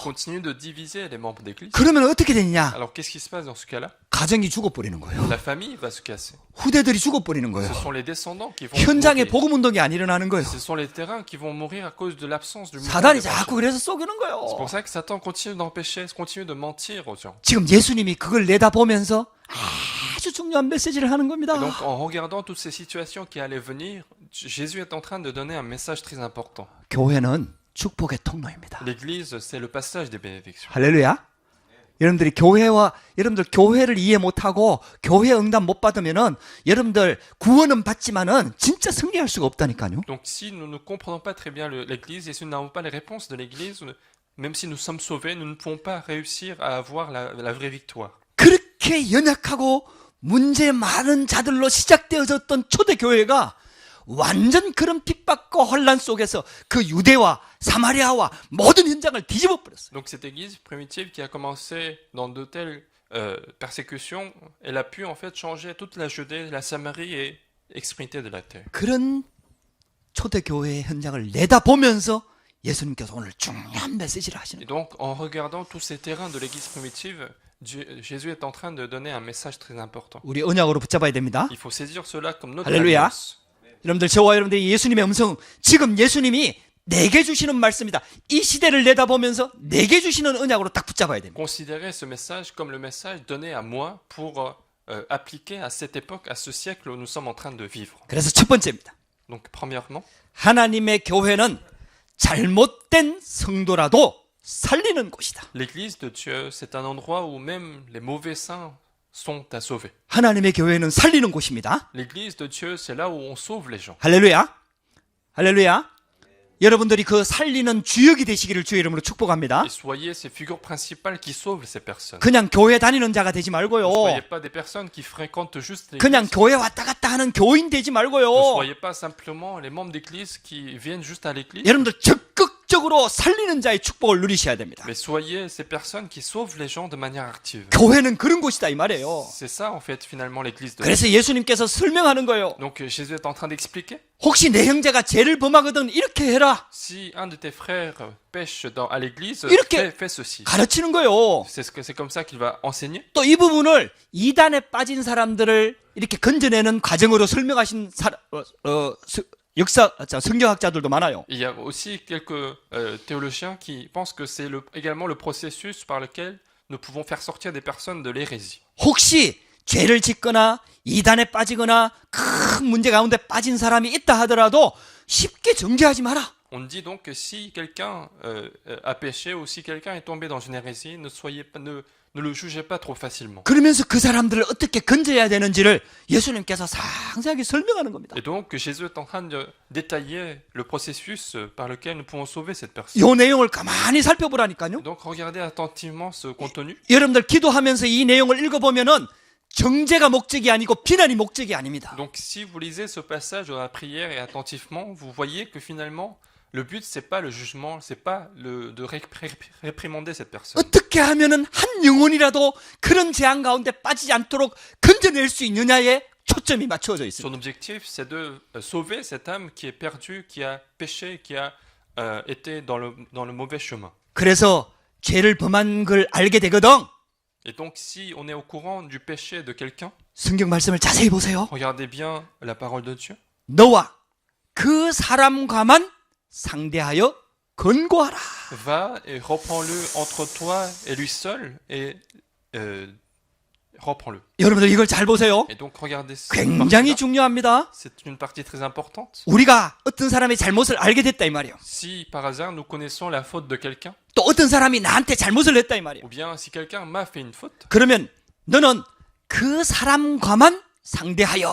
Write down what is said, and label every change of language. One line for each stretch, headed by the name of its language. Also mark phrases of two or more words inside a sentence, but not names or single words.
French: continue de diviser les membres d'Église.
Korean: 그러면 어떻게 되느냐?
French: Alors qu'est-ce qui se passe dans ce cas-là?
Korean: 가정이 죽어버리는 거예요.
French: La famille va se casser.
Korean: 후대들이 죽어버리는 거예요.
French: Ce sont les descendants qui vont
Korean: 현장에
French: mourir.
Korean: 복음 운동이 안 일어나는 거예요.
French: Ce sont les terrains qui vont mourir à cause de l'absence du mouvement
Korean: 사단이
French: d'évangile.
Korean: 자꾸 그래서 속이는
French: C'est
Korean: 거예요.
French: pour ça que Satan continue d'empêcher, continue de mentir aux gens.
Korean: 지금 예수님이 그걸 내다보면서 아주 중요한 메시지를 하는 겁니다.
French: Et donc en regardant toutes ces situations qui allaient venir, Jésus est en train de donner un message très important.
Korean: 교회는 축복의 통로입니다.
French: L'Église, c'est le passage des bénédictions.
Korean: 할렐루야. 여러분들 교회를 이해 못하고 교회 응답 못 받으면은 여러분들 구원은 받지만은 진짜 승리할 수가 없다니까요.
French: Donc si nous ne comprenons pas très bien l'Église et si nous n'avons pas les réponses de l'Église, même si nous sommes sauvés, nous ne pouvons pas réussir à avoir la vraie victoire.
Korean: 그렇게 연약하고 문제 많은 자들로 시작되어졌던 초대교회가 완전 그런 핍박과 혼란 속에서 그 유대와 사마리아와 모든 현장을 뒤집어 버렸어요.
French: Donc cette Église primitive qui a commencé dans de telles persécutions, elle a pu en fait changer toute la Judée, la Samarie et extrémité de la terre.
Korean: 그런 초대교회의 현장을 내다보면서 예수님께서 오늘 중요한 메시지를 하시는
French: Et
Korean: 거예요.
French: donc en regardant tous ces terrains de l'Église primitive, Jésus est en train de donner un message très important.
Korean: 우리 언약으로 붙잡아야 됩니다.
French: Il faut saisir cela comme notre
Korean: 할렐루야.
French: alliance.
Korean: 여러분들, 저와 여러분들이 예수님의 음성, 지금 예수님이 내게 주시는 말씀이다. 이 시대를 내다보면서 내게 주시는 언약으로 딱 붙잡아야 됩니다.
French: Considérez ce message comme le message donné à moi pour appliquer à cette époque, à ce siècle où nous sommes en train de vivre.
Korean: 그래서 첫 번째입니다.
French: Donc premièrement,
Korean: 하나님의 교회는 잘못된 성도라도 살리는 곳이다.
French: l'Église de Dieu, c'est un endroit où même les mauvais saints sont à sauver.
Korean: 하나님의 교회는 살리는 곳입니다.
French: L'Église de Dieu, c'est là où on sauve les gens.
Korean: 할렐루야. 할렐루야. 여러분들이 그 살리는 주역이 되시기를 주의 이름으로 축복합니다.
French: Et soyez ces figures principales qui sauvent ces personnes.
Korean: 그냥 교회 다니는 자가 되지
French: Ne
Korean: 말고요.
French: soyez pas des personnes qui fréquentent juste l'Église.
Korean: 그냥 교회 왔다 갔다 하는 교인 되지
French: Ne
Korean: 말고요.
French: soyez pas simplement les membres d'Église qui viennent juste à l'Église.
Korean: 여러분들 적극적으로 살리는 자의 축복을 누리셔야 됩니다.
French: Mais soyez ces personnes qui sauvent les gens de manière active.
Korean: 교회는 그런 곳이다 이 말이에요.
French: C'est ça en fait finalement l'Église de Dieu.
Korean: 그래서 예수님께서 설명하는 거예요.
French: Donc Jésus est en train d'expliquer.
Korean: 혹시 내 형제가 죄를 범하거든 이렇게 해라.
French: Si un de tes frères pêche à l'église,
Korean: 이렇게
French: fais ceci.
Korean: 가르치는 거예요.
French: C'est comme ça qu'il va enseigner.
Korean: 또 이 부분을 이단에 빠진 사람들을 이렇게 건져내는 과정으로 설명하신 성경학자들도 많아요.
French: Il y a aussi quelques théologiens qui pensent que c'est également le processus par lequel nous pouvons faire sortir des personnes de l'hérésie.
Korean: 혹시 죄를 짓거나 이단에 빠지거나 큰 문제 가운데 빠진 사람이 있다 하더라도 쉽게 정죄하지 마라.
French: On dit donc que si quelqu'un a péché ou si quelqu'un est tombé dans une hérésie, ne Ne le jugez pas trop facilement.
Korean: 그러면서 그 사람들을 어떻게 건져야 되는지를 예수님께서 상세하게 설명하는 겁니다.
French: Et donc, Jésus est en train de détailler le processus par lequel nous pouvons sauver cette personne.
Korean: 이 내용을 가만히 살펴보라니까요.
French: Donc, regardez attentivement ce contenu.
Korean: 여러분들 기도하면서 이 내용을 읽어보면은 정죄가 목적이 아니고 비난이 목적이 아닙니다.
French: Donc, si vous lisez ce passage dans la prière et attentivement, vous voyez que finalement, le but, c'est pas le jugement, c'est pas de réprimander cette personne.
Korean: 어떻게 하면은 한 영혼이라도 그런 재앙 가운데 빠지지 않도록 건져낼 수 있느냐에 초점이 맞춰져 있습니다.
French: Son objectif, c'est de sauver cette âme qui est perdue, qui a péché, qui a été dans le mauvais chemin.
Korean: 그래서 죄를 범한 걸 알게 되거든.
French: Et donc, si on est au courant du péché de quelqu'un,
Korean: 성경 말씀을 자세히 보세요.
French: regardez bien la parole de Dieu.
Korean: 너와 그 사람과만 상대하여 권고하라.
French: Va et reprends-le entre toi et lui seul et reprends-le.
Korean: 여러분들 이걸 잘 보세요.
French: Et donc, regardez cette
Korean: 굉장히
French: partie-là.
Korean: 중요합니다.
French: C'est une partie très importante.
Korean: 우리가 어떤 사람의 잘못을 알게 됐다 이 말이에요.
French: Si par hasard nous connaissons la faute de quelqu'un,
Korean: 또 어떤 사람이 나한테 잘못을 했다 이 말이에요.
French: ou bien si quelqu'un m'a fait une faute,
Korean: 그러면 너는 그 사람과만 상대하여.